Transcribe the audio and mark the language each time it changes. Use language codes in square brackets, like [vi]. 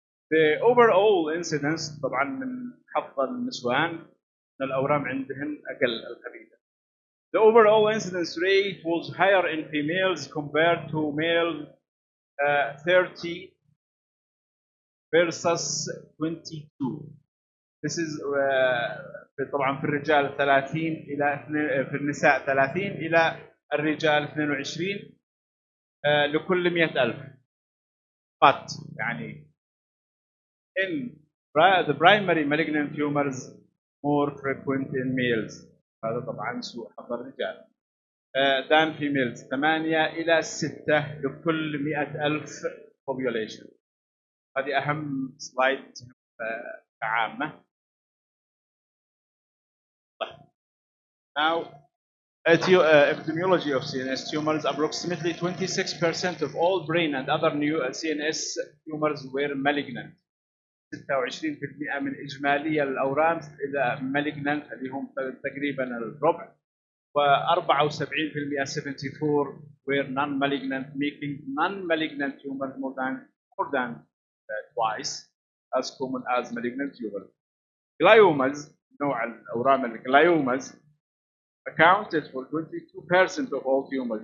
[en] The overall incidence [ar] طبعا من حظ النسوان ان الاورام عندهن اقل الخبيثه. [en] The overall incidence rate was higher in females compared to male 30 versus 22. This is [ar] طبعا في الرجال 30 الى في النساء 30 الى الرجال 22 لكل 100,000. [en] But يعني in the primary malignant tumors more frequent in males. [ar] هذا طبعا سوء حظ الرجال. [en] than females 8 [ar] إلى 6 لكل 100,000 [en] population. [ar] هذه أهم سلايد عامة. [en] Now, epidemiology of CNS tumors. Approximately 26% of all brain and other new CNS tumors were malignant. [ar] 26% من إجمالي الأورام إلى malignant اللي هم تقريبا الربع. [en] و74% 74 were non-malignant, making non-malignant tumors more than twice as common as malignant tumors. Gliomas, [ar] نوع الأورام الgliomas, [en] accounted for 22% of all tumors.